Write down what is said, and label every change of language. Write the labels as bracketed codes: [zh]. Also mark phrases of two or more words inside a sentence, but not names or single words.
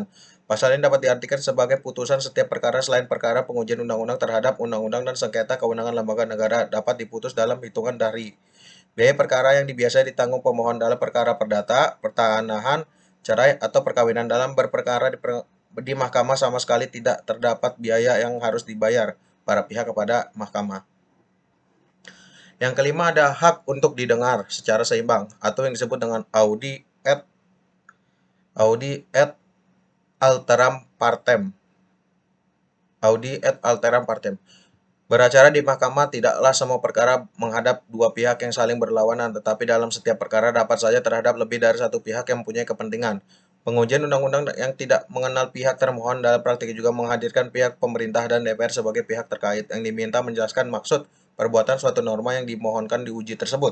[id] Pasal ini dapat diartikan sebagai putusan setiap perkara selain perkara pengujian undang-undang terhadap undang-undang dan sengketa kewenangan lembaga negara dapat diputus dalam hitungan dari biaya perkara yang biasanya ditanggung pemohon dalam perkara perdata, pertanahan, cerai, atau perkawinan. Dalam berperkara di mahkamah sama sekali tidak terdapat biaya yang harus dibayar para pihak kepada mahkamah. Yang kelima ada hak untuk didengar secara seimbang atau yang disebut dengan [la] audi et alteram partem. Audi et alteram partem. [id] Beracara di mahkamah tidaklah semua perkara menghadap dua pihak yang saling berlawanan, tetapi dalam setiap perkara dapat saja terhadap lebih dari satu pihak yang mempunyai kepentingan. Pengujian undang-undang yang tidak mengenal pihak termohon dalam praktik juga menghadirkan pihak pemerintah dan DPR sebagai pihak terkait yang diminta menjelaskan maksud perbuatan suatu norma yang dimohonkan diuji tersebut.